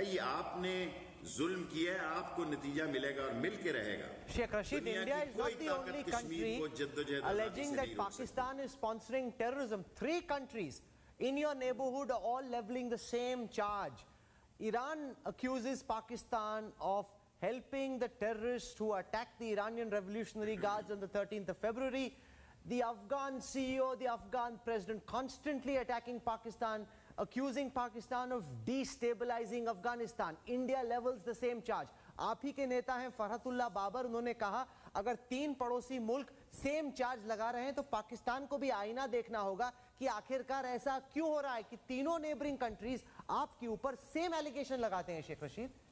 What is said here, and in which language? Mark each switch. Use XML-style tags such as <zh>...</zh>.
<ur>یہ آپ نے ظلم کیا ہے, آپ کو نتیجہ ملے گا اور مل کے رہے گا.</ur> <en>Sheikh Rashid, India is not the only country alleging that Pakistan is sponsoring terrorism. 3 countries in your neighborhood are all leveling the same charge. Iran accuses Pakistan of helping the terrorists who attacked the Iranian Revolutionary Guards on the 13th of February. The Afghan CEO, the Afghan president constantly attacking Pakistan, accusing Pakistan of destabilizing Afghanistan. India levels the same charge.</en> <ur>آپ ہی کے نیتا ہیں فرحت اللہ بابر, انہوں نے کہا اگر 3 پڑوسی ملک same charge لگا رہے ہیں تو پاکستان کو بھی آئینہ دیکھنا ہوگا کہ آخرکار ایسا کیوں ہو رہا ہے کہ تینوں نیبرنگ کنٹریز آپ کے اوپر سیم ایلیگیشن لگاتے ہیں. شیخ رشید</ur>